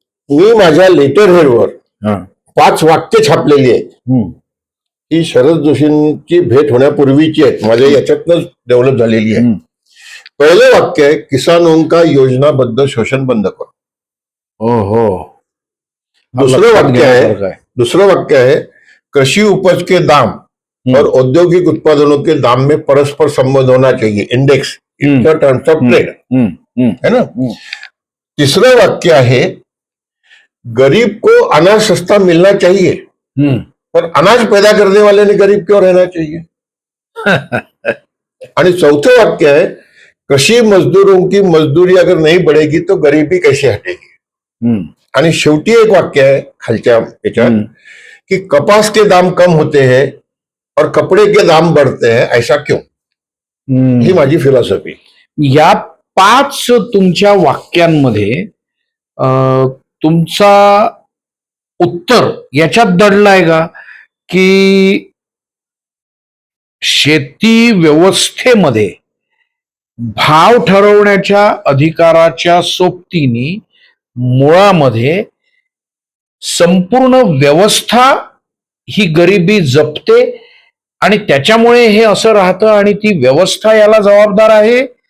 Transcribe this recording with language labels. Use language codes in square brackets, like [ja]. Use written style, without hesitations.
[mr] मी माझ्या लेटर हेडवर 5 वाक्य छापलेली आहेत. ही शरद जोशींची भेट होण्यापूर्वीची आहेत, माझ्या याच्यातनंच डेव्हलप झालेली आहे. पहिलं वाक्य आहे, [hi] किसानों का योजनाबद्ध शोषण बंद करो. [mr] हो. [hi] दूसरं वाक्य है कृषि उपज के दाम और औद्योगिक उत्पादनों के दाम में परस्पर संबंध होना चाहिए, [en] index in terms of trade, [hi] है ना. तीसरा वाक्य है गरीब को अनाज सस्ता मिलना चाहिए, पर अनाज पैदा करने वाले ने गरीब क्यों रहना चाहिए. [mr] आणि चौथं वाक्य [hi] है कृषि मजदूरों की मजदूरी अगर नहीं बढ़ेगी तो गरीबी कैसे हटेगी. [mr] आणि शेवटी एक वाक्य आहे खालच्या याच्यात की [hi] कपास के दाम कम होते हैं और कपड़े के दाम बढ़ते हैं, ऐसा क्यों. [mr] ही माझी फिलॉसॉफी. या 5 तुमच्या वाक्यांमध्ये तुमचा उत्तर याच्यात दडलाय का की शेती व्यवस्थेमध्ये भाव ठरवण्याच्या अधिकाराच्या सोबतीने मुळामध्ये संपूर्ण व्यवस्था ही गरिबी जपते आणि त्याच्यामुळे हे असं राहतं आणि ती व्यवस्था याला जबाबदार आहे.